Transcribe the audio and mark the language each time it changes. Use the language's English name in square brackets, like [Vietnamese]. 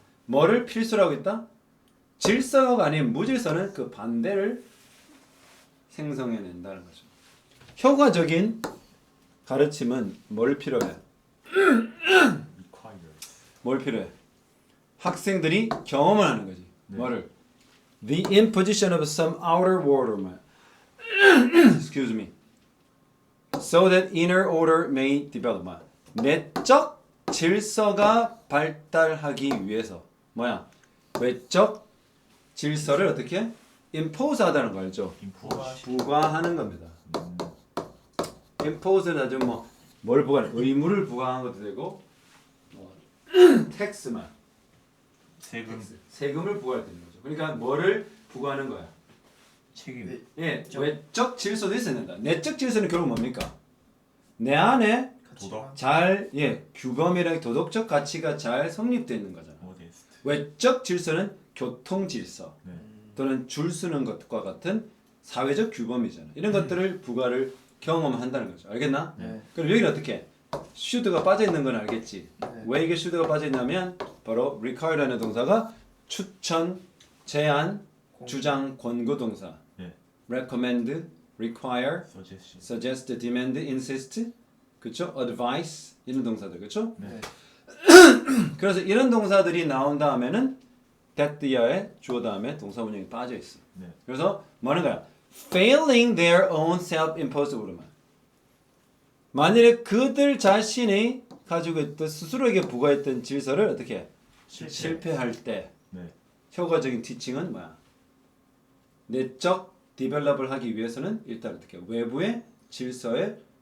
[Korean] 뭐를 필수로 하고 있다? 질서가 아닌 무질서는 그 반대를 생성해낸다는 거죠. 효과적인 가르침은 뭘 필요해? [English] requires. [Korean] 뭘 필요해? 학생들이 경험을 하는 거지. 네. 뭐를? [English] The imposition of some outer order. Excuse me. So that inner order may develop. [Korean] 내적 질서가 발달하기 위해서. 뭐야? 외적 질서를 어떻게? impose 하다는 거 알죠? 인포시. 부과하는 겁니다. impose는 아주 뭘 부과하는? 의무를 부과하는 것도 되고 tax만 세금. 세금을 부과할 때 있는 거죠. 그러니까 뭐를 부과하는 거야? 책임. 예, 외적 질서도 있어야 된다. 내적 질서는 결국 뭡니까? 내 안에 도덕. 잘 규범이랑 도덕적 가치가 잘 성립되어 있는 거잖아. 모데스트. 외적 질서는 교통 질서 네. 또는 줄 서는 것과 같은 사회적 규범이잖아. 이런 것들을 부과를 경험한다는 거죠. 알겠나? 네. 그럼 여기는 어떻게? should가 빠져 있는 건 알겠지. 네. 왜 이게 should가 빠져 있냐면 바로 require라는 동사가 추천, 제안, 주장, 권고 동사. 네. [English] recommend, require, suggestion. suggest, demand, insist, 그렇죠? [Korean] advice 이런 동사들, 그렇죠? 네. 그래서 이런 동사들이 나온 다음에는 that the에 주어 다음에 동사 원형이 빠져 있어. 네. 그래서 뭐 하는 거야? [English] Failing their own self-imposed rule. [Korean] 만일에 그들 자신이 가지고 있던 스스로에게 부과했던 질서를 어떻게 해? 실패할 때 네. 효과적인 티칭은 뭐야? 내적 디벨롭을 하기 위해서는 일단 어떻게 해? 외부의 질서에